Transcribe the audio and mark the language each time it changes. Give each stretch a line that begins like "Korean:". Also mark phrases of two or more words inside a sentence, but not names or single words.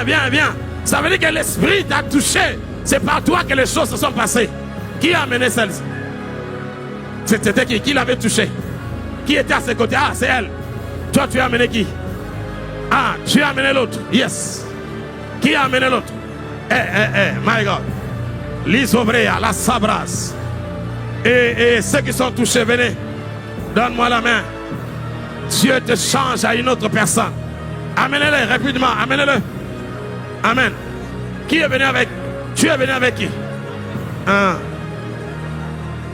French: Ça veut dire que l'esprit t'a touché. C'est par toi que les choses se sont passées. Qui a amené celle-ci? C'était qui l'avait touché? Qui était à ses côtés? Ah, c'est elle. Toi, tu as amené qui? Ah, tu as amené l'autre. Yes. Qui a amené l'autre?
English: My God.
French: L'Isobrea, la Sabras. Et ceux qui sont touchés, venez. Donne-moi la main. Dieu te change à une autre personne. Amenez-le rapidement. Amenez-le. Amen. Qui est venu avec? Tu es venu avec qui?